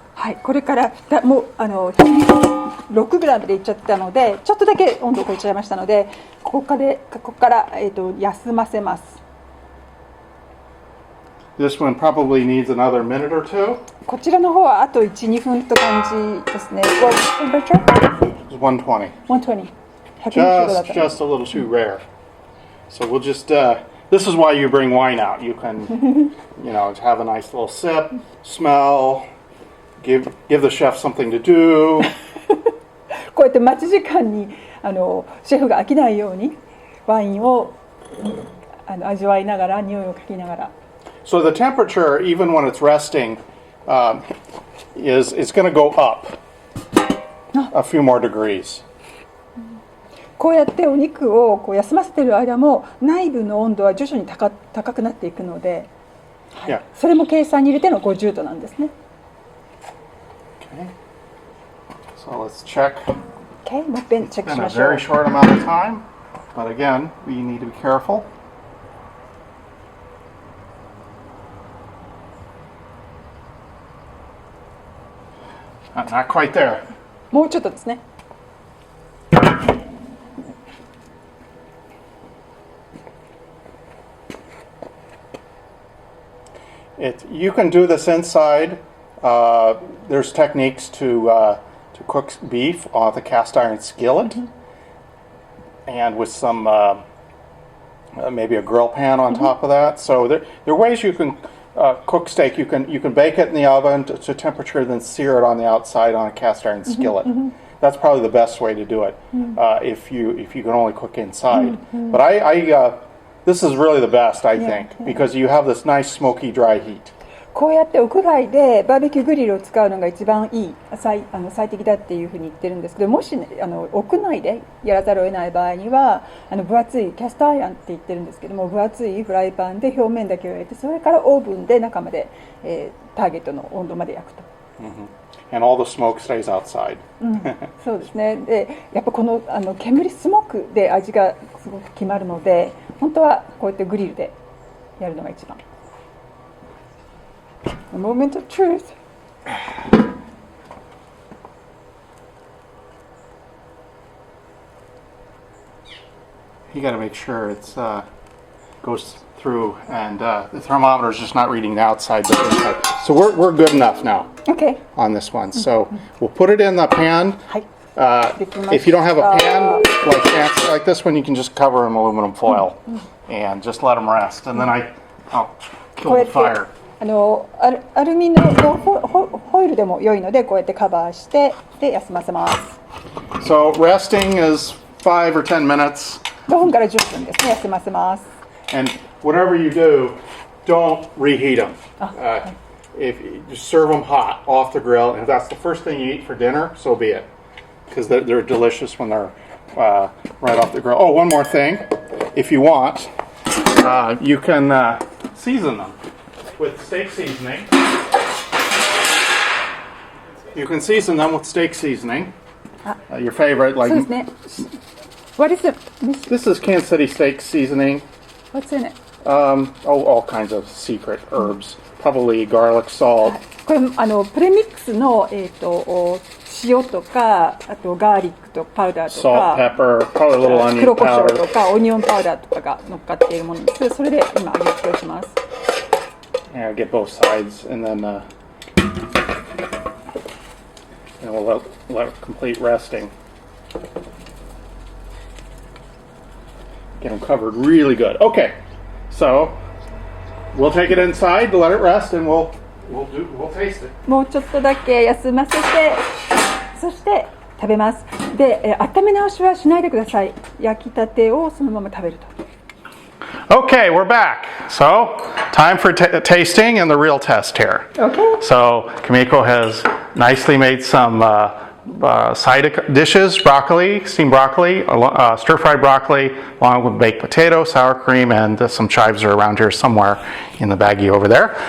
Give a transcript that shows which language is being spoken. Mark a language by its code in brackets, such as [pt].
[ja] はい、これからもう6グラムでいっちゃったので、ちょっとだけ温度を超えちゃいましたので、ここから、休ませます。 [en] This one probably needs another minute or two. [ja] こちらの方はあと1、2分と感じですね。 [en] What temperature? It's 120. [ja] 120. 120度だった。 [en] Just a little too rare. So we'll just. This is why you bring wine out. You can, have a nice little sip, smell, give the chef something to do. [ja] こうやって待ち時間にシェフが飽きないようにワインを味わいながら匂いを嗅ぎながら。 [en] So the temperature, even when it's resting, is going to go up a few more degrees. [ja] こうやってお肉を休ませている間も内部の温度は徐々に高くなっていくので、はい、それも計算に入れての50度なんですね。 [en] Okay. So let's check. [ja] Okay, もう一遍チェックしま [en] In a [ja] しょう。 [en] very short amount of time, but again, we need to be careful. Not quite there. [ja] もうちょっとですね。 [en] You can do this inside. There's techniques to cook beef off the cast iron skillet, and with some maybe a grill pan on top of that. So there are ways you can cook steak. You can bake it in the oven to temperature, then sear it on the outside on a cast iron skillet. That's probably the best way to do it if you can only cook inside. But this is really the best, I think, because you have this nice smoky dry heat. [ja] こうやって屋外でバーベキューグリルを使うのが一番いい最適だっていうふうに言ってるんですけど、もし、ね、屋内でやらざるを得ない場合には分厚いキャストアイアンって言ってるんですけども、分厚いフライパンで表面だけを焼いて、それからオーブンで中まで、ターゲットの温度まで焼くと。 [en] And all the smoke stays outside. [ja] そうですね。で、やっぱこの煙スモークで味がすごく決まるので、本当はこうやってグリルでやるのが一番。 [en] A moment of truth. You got to make sure it's goes through, and the thermometer is just not reading the outside but the inside. So we're good enough now. Okay. On this one. So we'll put it in the pan. If you don't have a pan like this one, you can just cover in aluminum foil and just let them rest. And then I'll kill the fire. [ja] アルミのホイルでも良いので、こうやってカバーしてで休ませます。 [en] So resting is 5 or 10 minutes. [ja] 5分から10分ですね、休ませます。 [en] And whatever you do, don't reheat them. If you just serve them hot off the grill, and if that's the first thing you eat for dinner, so be it, because they're delicious when they're right off the grill. Oh, one more thing, if you want, you can season them with steak seasoning. You can season them with steak seasoning. Your favorite, like. [ja] そうですね。 [en] What is it? This is Kansas City steak seasoning. What's in it? All kinds of secret herbs. Probably garlic, salt. [ja] これプレミックスの塩とか、あとガーリックとパウダーとか、 [en] salt, pepper, probably a little onion [ja] 黒胡椒 [en] powder. [ja] とかオニオンパウダーとかが乗っかっているものです。それで今味付けをします。 [en] Yeah, get both sides, and then And we'll let it complete resting. Get them covered really good. Okay, so we'll take it inside to let it rest, and we'll taste it. [ja] もうちょっとだけ休ませて、そして食べます。で、温め直しはしないでください。焼きたてをそのまま食べると。 [en] Okay, we're back. So, time for tasting and the real test here. Okay. So, Kimiko has nicely made some side dishes, steamed broccoli, stir-fried broccoli, along with baked potato, sour cream, and some chives are around here somewhere in the baggie over there.